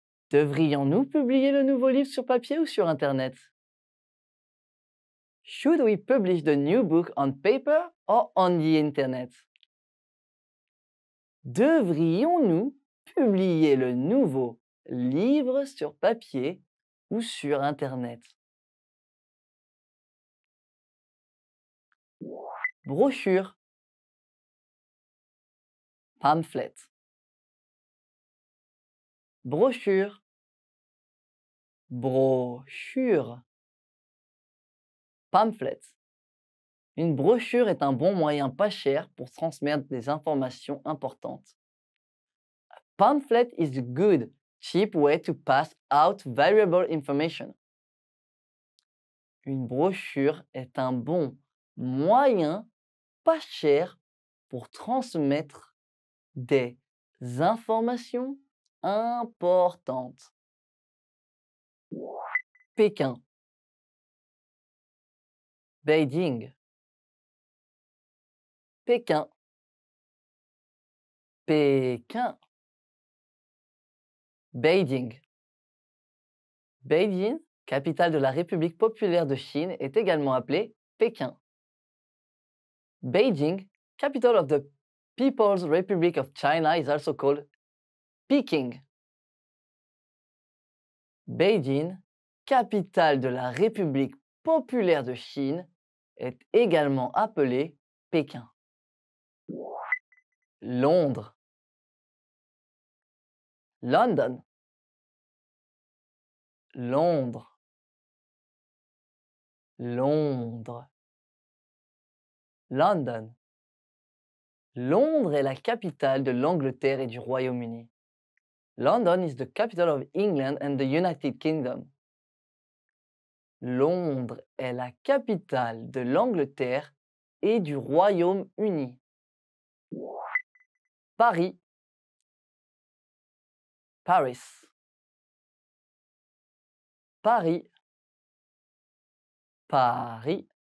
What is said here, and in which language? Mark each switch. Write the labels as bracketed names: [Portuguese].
[French] Devrions-nous publier le nouveau livre sur papier ou sur Internet? [English] Should we publish the new book on paper or on the Internet? [French] Devrions-nous publier le nouveau livre sur papier ou sur Internet? Brochure. [English] Pamphlet. [French] Brochure. Brochure. Pamphlet. Une brochure est un bon moyen pas cher pour transmettre des informations importantes. [English] A pamphlet is a good, cheap way to pass out valuable information. [French] Une brochure est un bon moyen pas cher pour transmettre des informations importantes. Pékin. [English] Beijing. [French] Pékin. Pékin. [English] Beijing. [French] Beijing, capitale de la République populaire de Chine, est également appelée Pékin. Beijing [English] capital of the People's Republic of China is also called Peking. [French] Beijing, capitale de la République populaire de Chine, est également appelée Pékin. Londres. [English] London. [French] Londres. Londres. London. Londres est la capitale de l'Angleterre et du Royaume-Uni. [English] London is the capital of England and the United Kingdom. [French] Londres est la capitale de l'Angleterre et du Royaume-Uni. Paris. Paris. Paris. Paris.